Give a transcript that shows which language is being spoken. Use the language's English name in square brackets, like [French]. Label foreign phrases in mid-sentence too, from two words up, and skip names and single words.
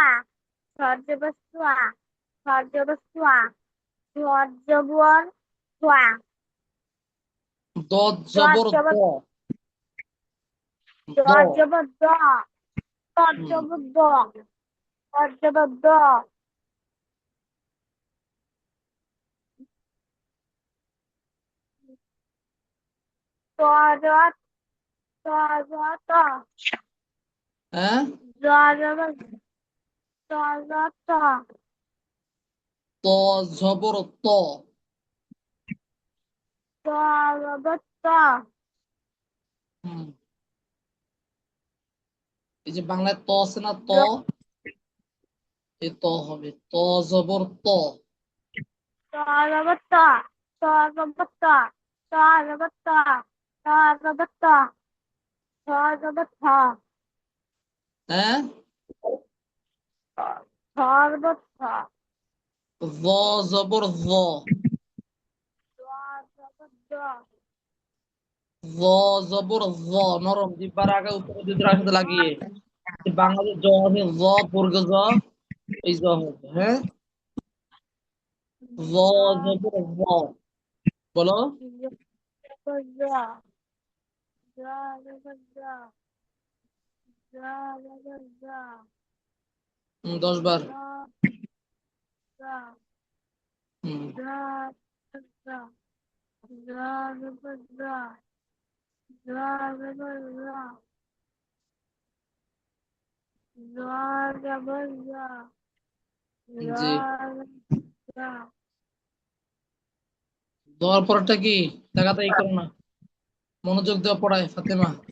[Bangla] সদ জবর সোয়া। সদ জবর সোয়া। সদ জবর সোয়া। দদ দদ জবর দ। জবর দ। দদ জবর দ। দদ হুম, জবর দ। দদ জবর দ। ত জবর ত জবর ত। হ্যাঁ, জ জবর ত জবর ত। ত জবর ত। ত জবর ত। হুম, এই যে বাংলায় ত আছে না, ত। জ এই ত হবে, ত জবর ত। ত জবর ত। ত জবর ত। ত জবর ত। ত জবর ত। ত জবর থ। হ্যাঁ, থ জবর থ। য জবর য, দ জবর দ, য জবর য, নরম জিহ্বার আগে উপরে দুধের সাথে লাগিয়ে। এই বাংলাদেশ জ আছে, জ বর্গ জ, এই জ হবে, হ্যাঁ। য দ জবর য, বলো। জবর দ, দ জবর দ, দ জবর দ, 10 বার। দ দ, হুম, দ দ, দ জবর দ, দ জবর দ, দ জবর দ, দ জি। দ, দেওয়ার পরটা কি? তাকাতাই করো না, মনোযোগ দেওয়া পড়ায় ফাতেমা।